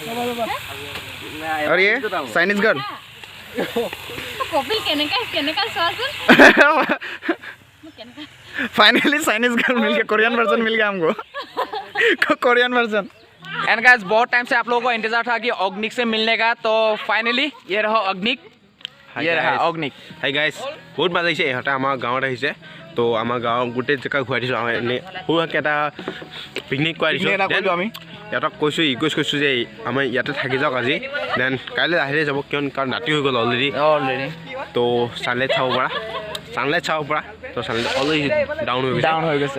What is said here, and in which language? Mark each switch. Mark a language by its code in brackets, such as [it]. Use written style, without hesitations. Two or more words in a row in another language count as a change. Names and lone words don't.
[hi] और ये [en] Chinese girl finally Chinese girl [hi] मिल गया, [en] Korean version [hi] मिल गया हमको। [en] Korean version. and guys [hi] बहुत टाइम से आप लोगों को इंतजार था कि ऑर्गेनिक से मिलने का, तो फाइनली ये रहा ऑर्गेनिक, ये रहा ऑर्गेनिक। [en] hi guys, [as] বহুত ভাল লাগিছে। ইহঁতে আমাৰ গাঁৱত আহিছে, তো আমাৰ গাঁৱৰ গোটেই জেগা ঘূৰাই দিছোঁ। এনেই সৰুকৈ এটা পিকনিক কৰাই দিছোঁ। আমি ইহঁতক কৈছোঁ, ৰিকুৱেষ্ট কৰিছোঁ যে আমাৰ ইয়াতে থাকি যাওক আজি, দেন কাইলৈ আহিলে যাব, কাৰণ ৰাতি হৈ গ'ল অলৰেডি। তো ছানলাইট চাব পৰা, তো [en] sunlight already down [as] হৈ গৈছে।